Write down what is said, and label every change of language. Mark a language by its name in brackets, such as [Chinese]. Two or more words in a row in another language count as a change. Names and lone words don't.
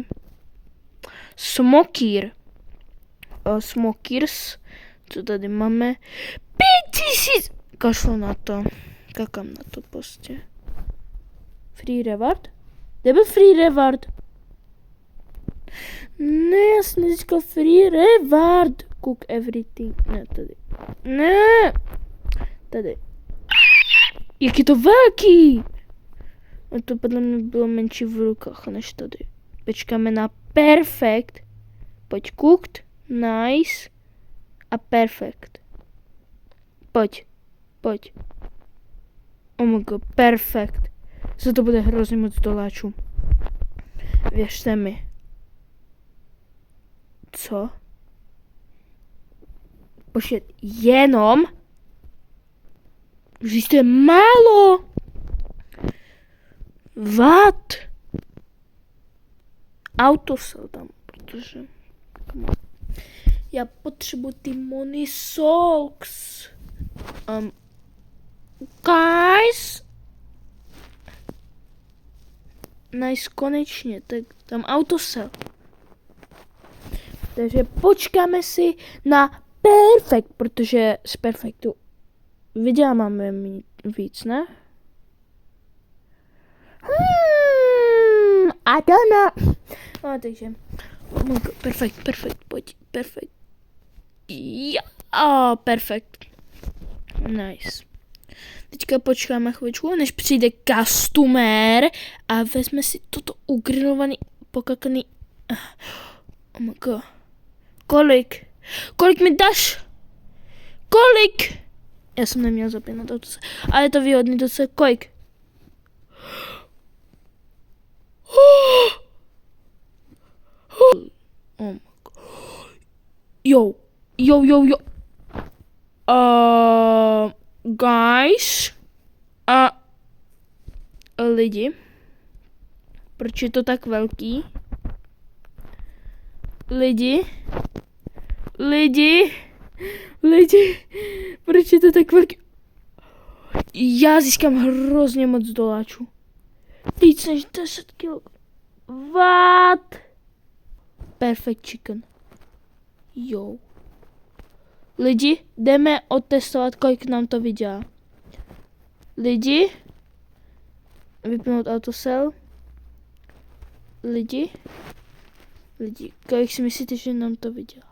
[English] Smoker. Smokers. [Czech] Co tady máme? 5000! Kašlu na to. Kakám na to prostě. [English] Free reward? [Czech] Kde byl [English] free reward? [Czech] Ne, jasně říkal [English] free reward. Cook everything. [Czech] Ne, tady. Ne. Tady. Jak je to velký! A to podle mě bylo menší v rukách než tady. Počkáme na perfect. Pojď cooked. [English] Nice. A perfect. [Czech] Pojď. [English] Oh my god, perfekt. [Czech] Za to bude hrozně moc doláčů. Věřte mi. Co? Počkej, jenom? Už to je málo. What? Autosel tam, protože... Já potřebuji ty [English] money socks. Guys. Nice, [Czech] konečně, tak tam autosel. Takže počkáme si na perfekt, protože z perfektu vyděláme víc, ne? [English] I don't know. [Czech] No, takže, [English] oh my god, [Czech] perfekt, pojď, perfekt. [English] Perfekt. Nice. [Czech] Teďka počkáme chvíličku, než přijde customer a vezme si toto ugrilovaný, pokakaný. [English] Oh my god. [Czech] Kolik? Kolik mi dáš? Kolik? Já jsem neměl zapínat auto, ale je to výhodný docela. Kolik? [English] Oh my god. Yo. Guys. [Czech] Lidi. Proč je to tak velký? Lidi. Proč je to tak velký? Já získám hrozně moc doláčů. Víc než 10 kg. [English] What? Perfect chicken. [Czech] Jo. Lidi, jdeme otestovat, kolik nám to vydělá. Lidi. Vypnout autosell. Lidi, kolik si myslíte, že nám to vydělá?